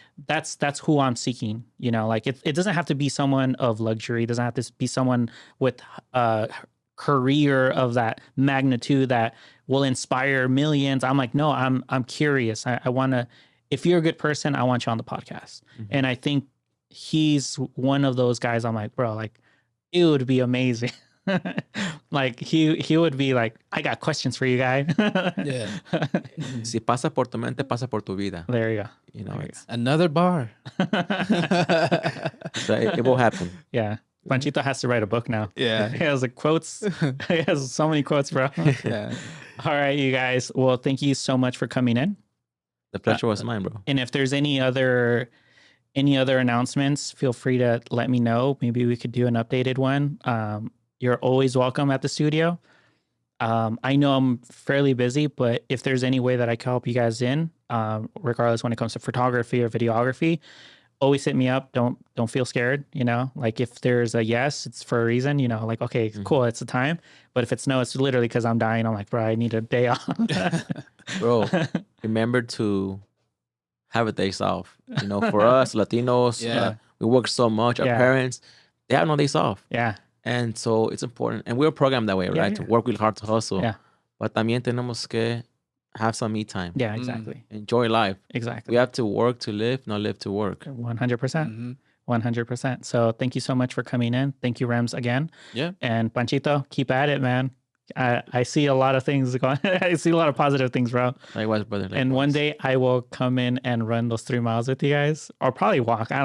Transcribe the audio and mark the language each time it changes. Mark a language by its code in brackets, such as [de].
[en] That's who I'm seeking. You know, like it doesn't have to be someone of luxury. It doesn't have to be someone with a career of that magnitude that will inspire millions. I'm like, no, I'm curious. I want to. If you're a good person, I want you on the podcast. And I think he's one of those guys. I'm like, bro, like it would be amazing. Like he would be like, I got questions for you, guy. Yeah. [es] Si pasa por tu mente, pasa por tu vida. [en] There you go. You know, it's Another bar. so it will happen. Yeah. Panchito has to write a book now. Yeah. He has like quotes. He has so many quotes, bro. Yeah. All right, you guys. Well, thank you so much for coming in. The pleasure was mine, bro. And if there's any other announcements, feel free to let me know. Maybe we could do an updated one. You're always welcome at the studio. I know I'm fairly busy, but if there's any way that I can help you guys in, regardless when it comes to photography or videography, always hit me up. Don't feel scared. You know, like if there's a yes, it's for a reason. You know, like okay, cool, it's the time. But if it's no, it's literally because I'm dying. I'm like, bro, I need a day off. Bro, remember to have a days off. You know, for us Latinos, we work so much. Our parents, they have no days off. Yeah. And so it's important. And we're programmed that way, right? Yeah. To work really hard to hustle. Yeah. But [es] también tenemos que [en] have some me time. Yeah, exactly. Enjoy life. Exactly. We have to work to live, not live to work. 100%. 100%. So thank you so much for coming in. Thank you, Rams, again. Yeah. And Panchito, keep at it, man. I see a lot of things going. I see a lot of positive things, bro. Likewise, brother. Likewise. And one day I will come in and run those 3 miles with you guys, or probably walk.